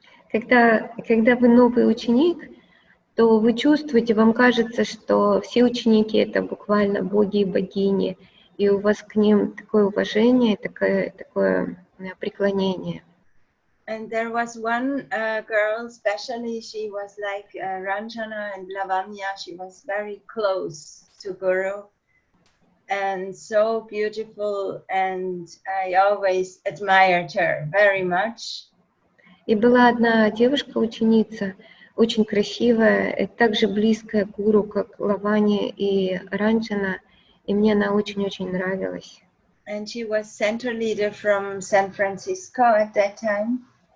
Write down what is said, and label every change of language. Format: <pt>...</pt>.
<ru>Когда вы новый ученик, то вы чувствуете, вам кажется, что все ученики — это буквально боги и богини, и у вас к ним такое уважение, такое преклонение.</ru> <en>And there was one girl, especially, she was like Ranjana and Lavanya. She was very close to Guru and so beautiful, and I always admired her very much.</en> <ru>И была одна девушка-ученица, очень красивая, также близкая к гуру, как Лавани и Ранджана, и мне она очень-очень нравилась.</ru> <en>And she was center leader from San Francisco at that time.</en>